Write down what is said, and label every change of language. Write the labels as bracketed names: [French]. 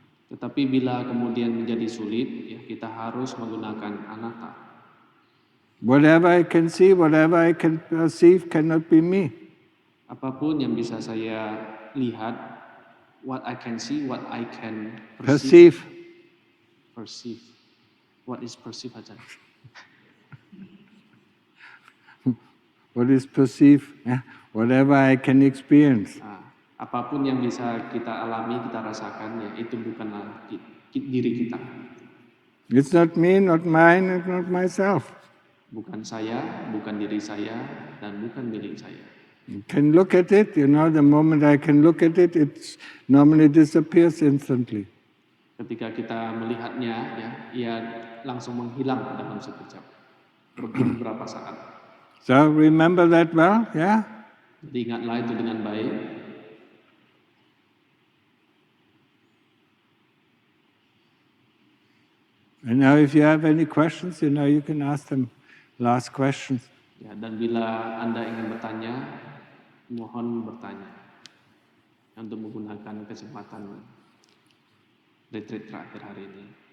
[Indonesian] Tetapi bila kemudian menjadi sulit, ya, kita harus menggunakan anatta. [English] Whatever I can see, whatever I can perceive cannot be me. [Indonesian] Apapun yang bisa saya lihat, [English] what I can see, what I can perceive. Perceive. What is perceive, Ajahn? What is perceive? Yeah. Whatever I can experience. [Indonesian] Apapun yang bisa kita alami, kita rasakan, ya itu bukanlah diri kita. [English] It's not me, not mine, it's not myself. [Indonesian] Bukan saya, bukan diri saya, dan bukan milik saya. [English] You can look at it, the moment I can look at it, it normally disappears instantly. [Indonesian] Ketika kita melihatnya, ya, ia langsung menghilang dalam sekejap, beberapa saat. [English] So remember that well, yeah? [Indonesian] Jadi ingatlah itu dengan baik. [English] And now if you have any questions, you can ask them last questions. [Indonesian] Ya, dan bila Anda ingin bertanya, mohon bertanya untuk menggunakan kesempatan retreat terakhir hari ini.